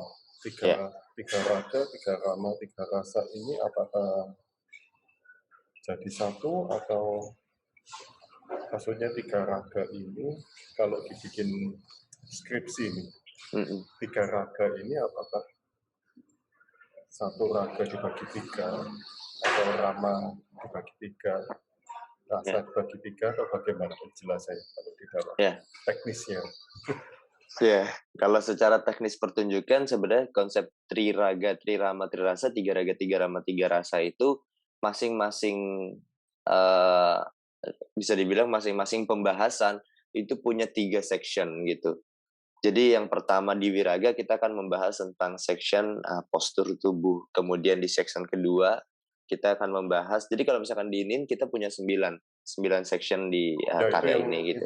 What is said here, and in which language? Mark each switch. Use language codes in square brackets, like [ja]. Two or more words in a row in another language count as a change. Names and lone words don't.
[id] Tiga raga, 3 rama, 3 rasa ini apakah jadi satu atau maksudnya 3 raga ini kalau dibikin skripsi nih, 3 raga ini apakah satu raga dibagi 3 atau rama dibagi 3, rasa dibagi 3 atau bagaimana? Jelas saya kalau di dalam teknisnya. Ya, kalau secara teknis pertunjukan sebenarnya konsep triraga, trirama, trirasa, 3 raga, 3 rama, 3 rasa itu masing-masing bisa dibilang masing-masing pembahasan itu punya 3 section gitu. Jadi yang pertama di wiraga kita akan membahas tentang section postur tubuh. Kemudian di section kedua kita akan membahas, jadi kalau misalkan di ININ kita punya 9 section di karya ini gitu.